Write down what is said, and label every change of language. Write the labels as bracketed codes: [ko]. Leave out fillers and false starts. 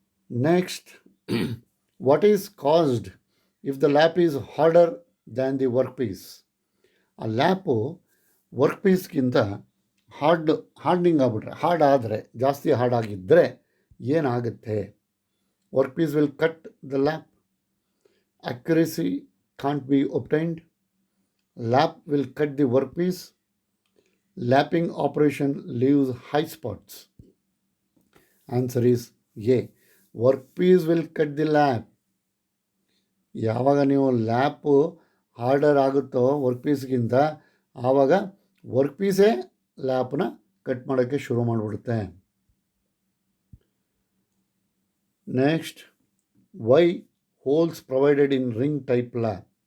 [en] Next, what is caused if the lap is harder than the work piece? [kn] ಆ ಲ್ಯಾಪು work ಪೀಸ್ಗಿಂತ hardening ಆಗಿಬಿಟ್ರೆ, ಜಾಸ್ತಿ hard ಆಗಿದ್ದರೆ ಏನಾಗುತ್ತೆ? [en] Work piece will cut the lap, accuracy can't be obtained, lap will cut the workpiece, lapping operation leaves high spots. Answer is A, workpiece will cut the lap. [kn] ಯಾವಾಗ ನೀವು ಲ್ಯಾಪು order ಆಗುತ್ತೋ work ಪೀಸ್ಗಿಂತ, ಆವಾಗ work ಪೀಸೇ ಲ್ಯಾಪ್ನ cut ಮಾಡೋಕ್ಕೆ ಶುರು ಮಾಡಿಬಿಡುತ್ತೆ. [en] Next, why holes provided in ring type lap?